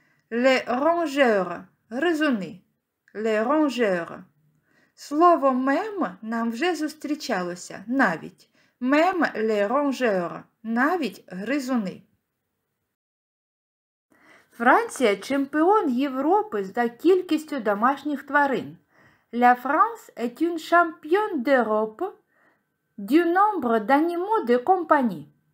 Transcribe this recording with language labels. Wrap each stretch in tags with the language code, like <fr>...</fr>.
<fr>Les rongeurs,</fr> <uk>гризуни,</uk> <fr>les rongeurs.</fr> <uk>Слово «même» нам вже зустрічалося, навіть.</uk> <fr>Même les rongeurs,</fr> <uk>навіть гризуни. Франція – чемпіон Європи за кількістю домашніх тварин.</uk> <fr>La France est une championne d'Europe du nombre d'animaux de compagnie.</fr>